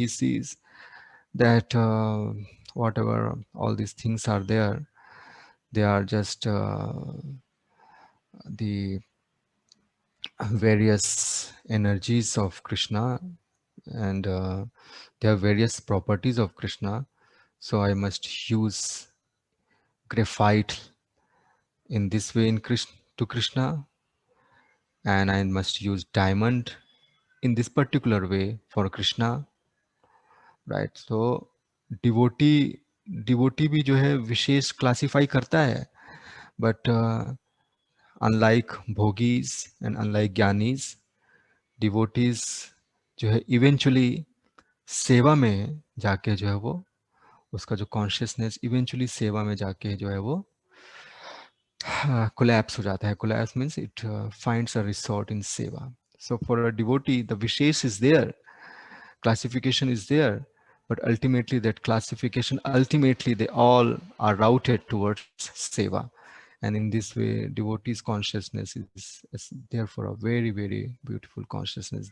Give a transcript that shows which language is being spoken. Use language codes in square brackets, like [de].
[en] He sees that whatever all these things are there, they are just the various energies of Krishna, and there are various properties of Krishna. So I must use graphite in this way to Krishna, and I must use diamond in this particular way for Krishna, right? So devotee devotee [hi] भी जो है विशेष classify करता है, [en] but unlike bhogis and unlike gyanis, [hi] devotees जो है eventually सेवा में जाके जो है वो उसका जो कॉन्शियसनेस इवेंचुअली सेवा में जाके जो है वो कोलैप्स हो जाता है. [en] Collapse means it finds a resort in seva. So for a devotee the vishesh is there, classification is there, but ultimately that classification, ultimately they all are routed towards seva. And in this way devotee's consciousness is therefore a very very beautiful consciousness.